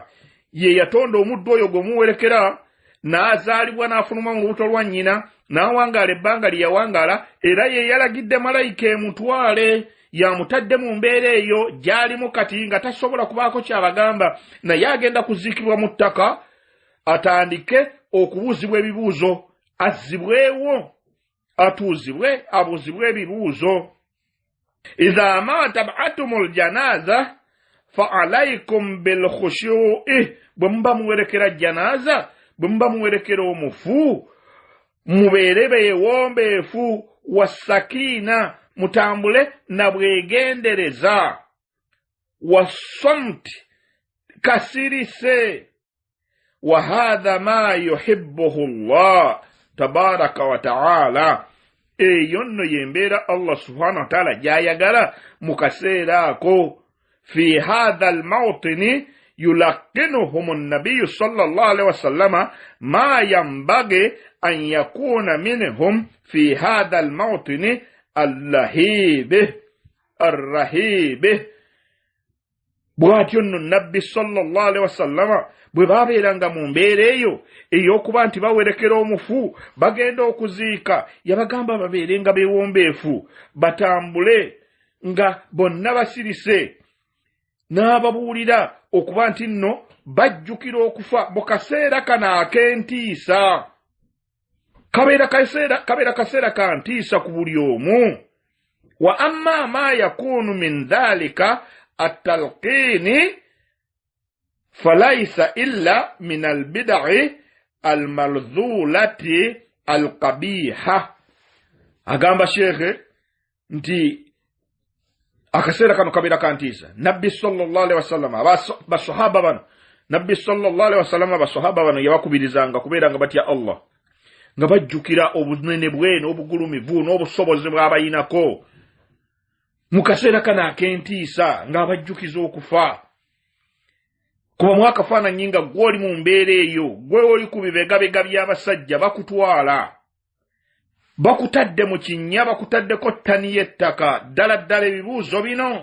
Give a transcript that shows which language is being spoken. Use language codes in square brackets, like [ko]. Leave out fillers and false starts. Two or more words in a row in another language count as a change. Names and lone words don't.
[lg] Ye yatonda omuddu oyo gwe muwerekera n'azaalibwa n'afuluma mu lubuto lwa nnyina n'awangaala ebbanga lye yawangaala, era ye yalagidde malayika emutwale yamutadde mu mbeera eyo gy'alimu kati nga tasobola kubaako kyabagamba, naye agenda kuziikibwa mu ttaka, atandike okubuuzibwa ebibuuzo, azzibwewo, atuuzibwe, abuuzibwe ebibuuzo. [ar] إذا ما تبعتم الجنازة فعليكم بالخشوع, [lg] bwe muba muwerekera janaza, bwe muba muwerekera omufu, mubeere beewombeefu, wasakina, mutambule na bwegendereza, wasamti, kasirise. [ar] وهذا ما يحبه الله تبارك وتعالى, [lg] eyo nno yembeera [ar] الله سبحانه وتعالى [lg] gyayagala mu kaseera ako. [ar] في هذا الموطن يلقنهم النبي صلى الله عليه وسلم ما ينبغي أن يكون منهم في هذا الموطن الرهيب. [lg] Bw'atyo nno nabbi [ar] صلى الله عليه وسلم [lg] bwe babeeranga mu mbeera eyo ey'okuba nti bawerekera omufu bagenda okuziika, yabagamba babeerenga beewombeefu, batambule nga bonna basirise, n'ababuulira okuba nti nno bajjukira okufa mu kaseera kano ak'entiisa. Kabeera kaseera ka ntiisa ku buli omu. [ar] وأما ما يكون من ذلك التلقين فليس إلا من البدع المرذولة القبيحة. [lg] Agamba Sheikh nti akaseera kano kabeera ka ntiisa. Nabbi [ar] صلى الله عليه وسلم [lg] basahaba bano, Nabbi [ar] صلى الله عليه وسلم [lg] basahaba bano yabakubirizanga kubeeranga batya Allah, nga bajjukira obunene bwe n'obugulumivu n'obusobozi bw'abayinako mu kaseera kano ak'entiisa, ng'abajjukiza okufa. Kuba mwakafaananyi nga gw'oli mu mbeera eyo, gwe oli ku bibegabega by'abasajja, bakutwala bakutadde mu kinnya, bakutaddeko ttani y'ettaka, ddala ebibuuzo bino.